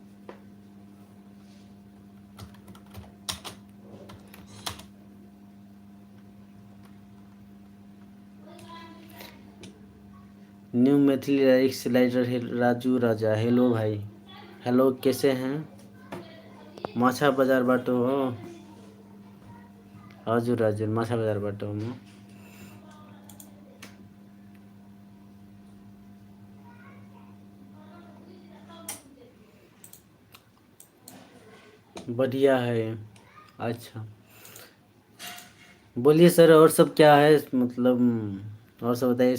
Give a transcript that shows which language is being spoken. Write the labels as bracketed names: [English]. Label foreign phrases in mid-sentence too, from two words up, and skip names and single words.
[English] New Maithili lyrics writer [Hindi] है राजू राजा। हेलो भाई, हेलो, कैसे हैं? [Nepali] माछा बाजार बाटो हो? हजुर हजुर, माछा बाजार बाटो हो म। [Hindi] बढ़िया है। अच्छा, बोलिए सर, और सब क्या है मतलब, और सब बताइए।